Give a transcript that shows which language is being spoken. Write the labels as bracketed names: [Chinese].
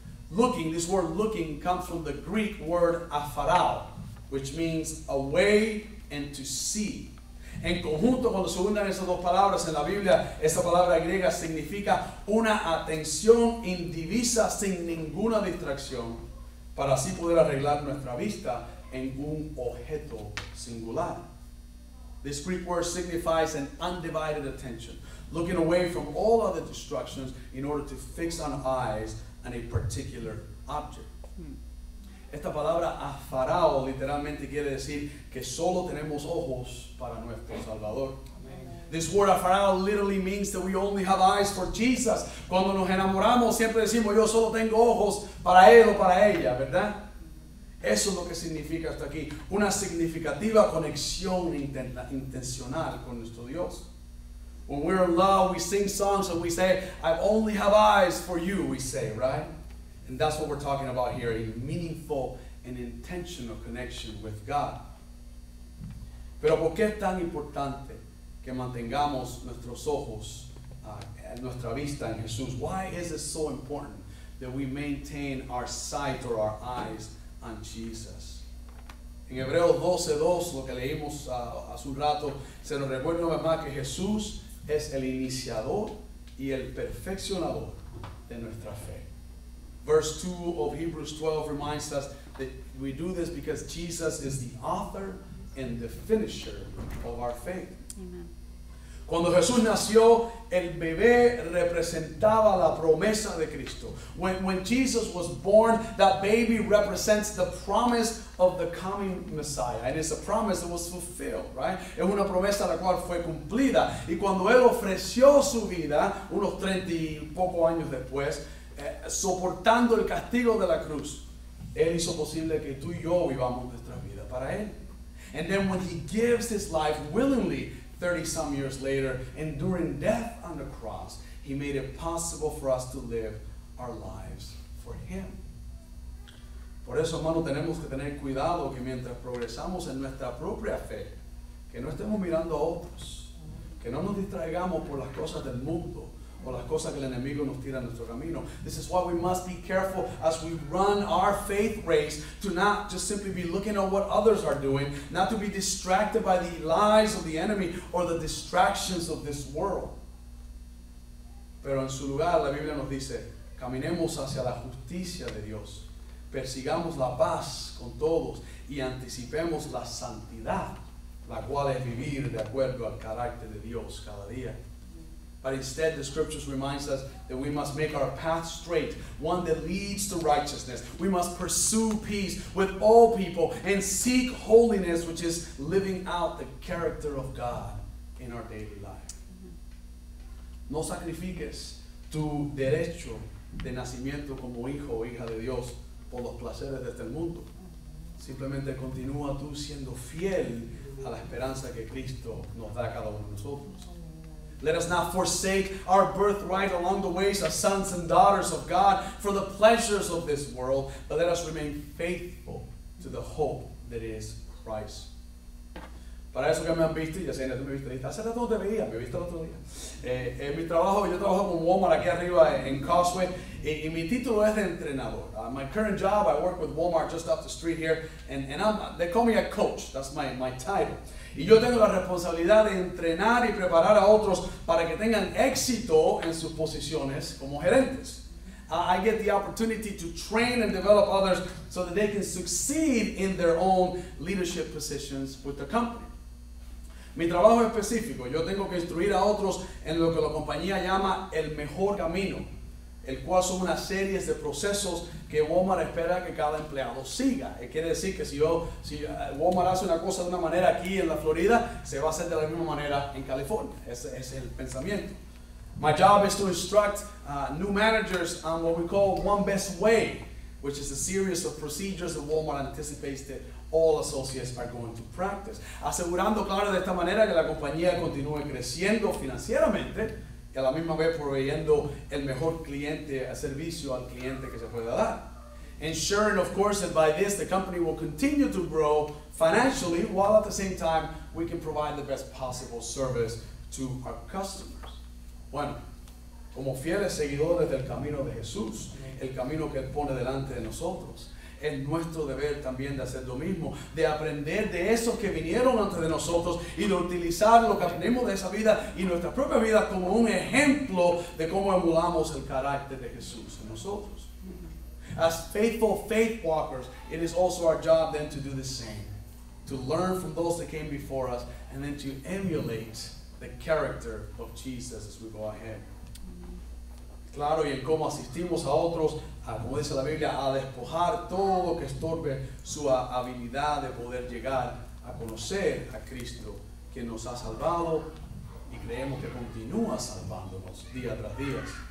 [English] Looking, this word looking comes from the Greek word afarao, which means away and to see. [Spanish] En conjunto, cuando se unan esas dos palabras en la Biblia, esa palabra griega significa una atención indivisa sin ninguna distracción, para así poder arreglar nuestra vista en un objeto singular. [English] This Greek word signifies an undivided attention, looking away from all other distractions in order to fix our eyes on a particular object. [Spanish] Esta palabra afarao literalmente quiere decir que solo tenemos ojos para nuestro Salvador. [English] This word afarao literally means that we only have eyes for Jesus. [Spanish] Cuando nos enamoramos siempre decimos yo solo tengo ojos para él o para ella, ¿verdad? Eso es lo que significa hasta aquí, una significativa conexión intencional con nuestro Dios. [English] When we're in love, we sing songs and we say, I only have eyes for you, we say, right? And that's what we're talking about here, a meaningful and intentional connection with God. [Spanish] Pero ¿por qué es tan importante que mantengamos nuestros ojos, nuestra vista en Jesús? [English] Why is it so important that we maintain our sight or our eyes on Jesus? [Spanish] En Hebreos 12:2, lo que leímos hace un rato, se nos recuerda una vez más que Jesús es el iniciador y el perfeccionador de nuestra fe. [English] Verse 2 of Hebrews 12 reminds us that we do this because Jesus is the author and the finisher of our faith. Amen. [Spanish] Cuando Jesús nació, el bebé representaba la promesa de Cristo. [English] When Jesus was born, that baby represents the promise of the coming Messiah. And it's a promise that was fulfilled, right? [Spanish] Es una promesa la cual fue cumplida. Y cuando Él ofreció su vida, unos 30 y pocos años después, soportando el castigo de la cruz, Él hizo posible que tú y yo vivamos nuestra vida para Él. [English] And then when He gives His life willingly, 30-some years later, enduring death on the cross, He made it possible for us to live our lives for Him. [Spanish] Por eso, hermano, tenemos que tener cuidado que mientras progresamos en nuestra propia fe, que no estemos mirando a otros, que no nos distraigamos por las cosas del mundo o las cosas que el enemigo nos tira en nuestro camino. [English] This is why we must be careful as we run our faith race to not just simply be looking at what others are doing, not to be distracted by the lies of the enemy or the distractions of this world. [Spanish] Pero en su lugar la Biblia nos dice, caminemos hacia la justicia de Dios, persigamos la paz con todos y anticipemos la santidad, la cual es vivir de acuerdo al carácter de Dios cada día. [English] But instead, the scriptures reminds us that we must make our path straight, one that leads to righteousness. We must pursue peace with all people and seek holiness, which is living out the character of God in our daily life. [Spanish] No sacrifiques tu derecho de nacimiento como hijo o hija de Dios por los placeres de este mundo. Simplemente continúa tú siendo fiel a la esperanza que Cristo nos da a cada uno de nosotros. [English] Let us not forsake our birthright along the ways as sons and daughters of God for the pleasures of this world, but let us remain faithful to the hope that is Christ. [Spanish] Para eso que me han visto, ya sé, tú me viste, hace rato no te veía, me viste el otro día. En mi trabajo, yo trabajo con Walmart aquí arriba en Causeway, y mi título es de entrenador. [English] My current job, I work with Walmart just up the street here, and they call me a coach, that's my title. [Spanish] Y yo tengo la responsabilidad de entrenar y preparar a otros para que tengan éxito en sus posiciones como gerentes. [English] I get the opportunity to train and develop others so that they can succeed in their own leadership positions with the company. [Spanish] Mi trabajo específico, yo tengo que instruir a otros en lo que la compañía llama el mejor camino, el cual son una serie de procesos que Walmart espera que cada empleado siga. Quiere decir que si Walmart hace una cosa de una manera aquí en la Florida, se va a hacer de la misma manera en California. Ese es el pensamiento. [English] My job is to instruct new managers on what we call One Best Way, which is a series of procedures that Walmart anticipates that all associates are going to practice. [Spanish] Asegurando, claro, de esta manera que la compañía continúe creciendo financieramente y a la misma vez proveyendo el mejor servicio al cliente que se pueda dar. [English] Ensuring, of course, that by this the company will continue to grow financially while at the same time we can provide the best possible service to our customers. [Spanish] Bueno, como fieles seguidores del camino de Jesús, el camino que Él pone delante de nosotros, es nuestro deber también de hacer lo mismo, de aprender de esos que vinieron antes de nosotros y de utilizar lo que aprendemos de esa vida y nuestra propia vida como un ejemplo de cómo emulamos el carácter de Jesús en nosotros. [English] As faithful faith walkers, it is also our job then to do the same, to learn from those that came before us and then to emulate the character of Jesus as we go ahead. [Spanish] Claro, y en cómo asistimos a otros, como dice la Biblia, a despojar todo lo que estorbe su habilidad de poder llegar a conocer a Cristo, quien nos ha salvado y creemos que continúa salvándonos día tras día.